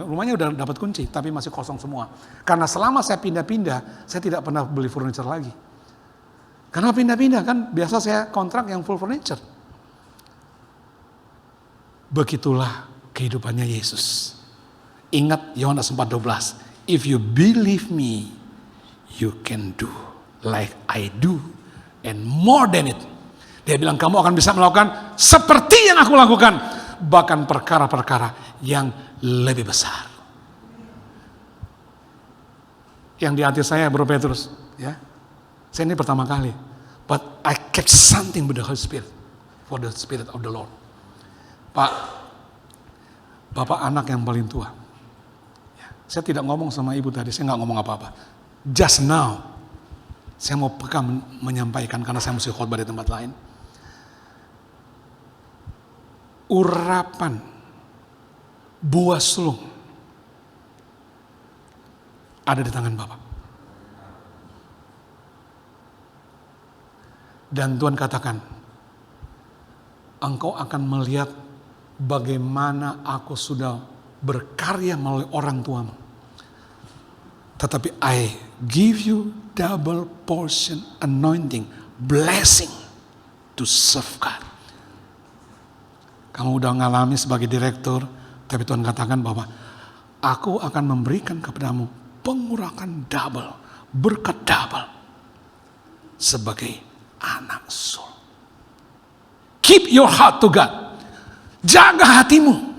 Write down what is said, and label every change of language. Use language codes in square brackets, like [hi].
[id] Rumahnya udah dapat kunci tapi masih kosong semua. Karena selama saya pindah-pindah, saya tidak pernah beli furniture lagi. Karena pindah-pindah kan biasa saya kontrak yang full furniture. Begitulah kehidupannya Yesus. Ingat Yohanes 4:12. [en] If you believe me, you can do like I do. And more than it. [id] Dia bilang kamu akan bisa melakukan seperti yang aku lakukan. Bahkan perkara-perkara yang lebih besar. Yang di hati saya Bro Petrus. Ya, saya ini pertama kali. [en] But I kept something with the Holy Spirit. For the Spirit of the Lord. [id] Pak, Bapak anak yang paling tua. Ya, saya tidak ngomong sama ibu tadi. Saya nggak ngomong apa-apa. [en] Just now. [id] Saya mau pegang menyampaikan karena saya mesti khotbah di tempat lain. urapan buah sulung ada di tangan Bapa. Dan Tuhan katakan, engkau akan melihat bagaimana aku sudah berkarya melalui orang tuamu. Tetapi [en] I give you double portion anointing, blessing to serve God. [id] Kamu udah ngalami sebagai direktur, tapi Tuhan katakan bahwa aku akan memberikan kepadamu pengurangan double, berkat double sebagai anak sul. [en] Keep your heart to God. [id] Jaga hatimu.